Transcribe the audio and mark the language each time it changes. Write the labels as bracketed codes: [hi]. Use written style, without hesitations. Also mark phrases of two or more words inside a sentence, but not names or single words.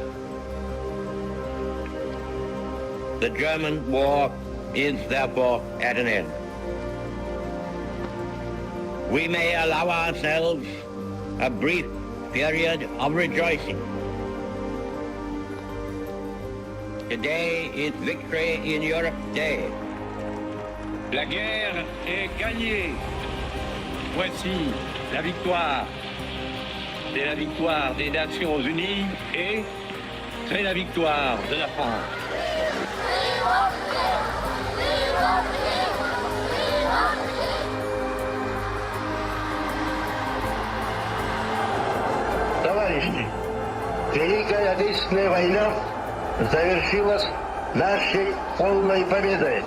[en] The German war is therefore at an end. We may allow ourselves a brief period of rejoicing. Today is Victory in Europe Day. [fr] La guerre est gagnée. Voici la victoire. C'est la victoire des Nations Unies et c'est la victoire de la France. [ru] Товарищи, Великая Отечественная война завершилась нашей полной победой.